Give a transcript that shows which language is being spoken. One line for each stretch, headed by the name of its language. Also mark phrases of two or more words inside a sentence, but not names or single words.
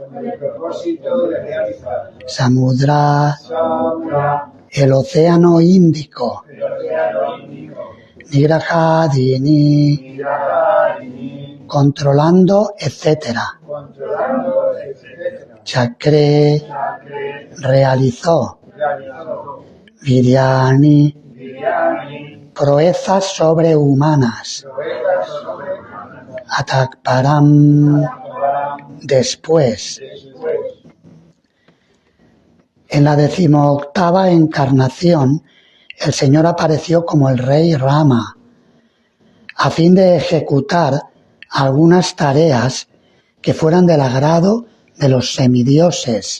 Spanish: Samudra, el océano Índico. Nigrahadini, controlando, etc. Chakre, realizó. Viryani, proezas sobrehumanas. Atakparam, después. En la 18ª encarnación, el Señor apareció como el rey Rama, a fin de ejecutar algunas tareas que fueran del agrado de los semidioses.